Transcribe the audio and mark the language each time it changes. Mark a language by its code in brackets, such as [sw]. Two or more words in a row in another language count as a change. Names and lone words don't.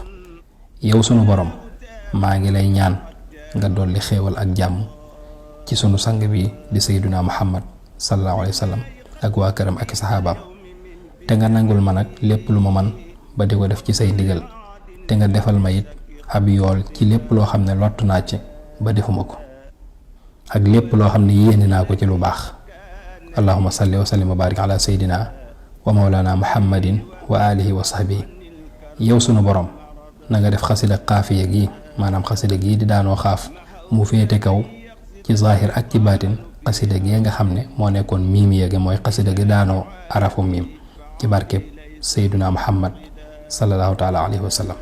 [wo] yow sunu borom maa ngi lay ñaan nga dolli xéewal ak jàmm ci sunu sang bi di [ar] سيدنا محمد صلى الله عليه وسلم [wo] ak waa këram ak saxaabaam te nga nangul ma nag lépp lu ma man ba di ko def ci say ndigal te nga defal ma it ab yool ci lépp loo xam ne lott naa ci ba defuma ko ak lépp loo xam ne yéene naa ko ci lu baax. [ar] اللهم صل وسلم وبارك على سيدنا ومولانا محمد وعلى آله وصحبه. [wo] yow sunu borom na nga def xasida xaafiya gi maanaam xasida gii di daanoo xaaf mu féete kaw ci zahir ak ci baatin xasida gi nga xam ne moo nekkoon miim yéegi mooy xasida gi daanoo arafu miim ci barkeb [ar] سيدنا محمد صلى الله تعالى عليه وسلم.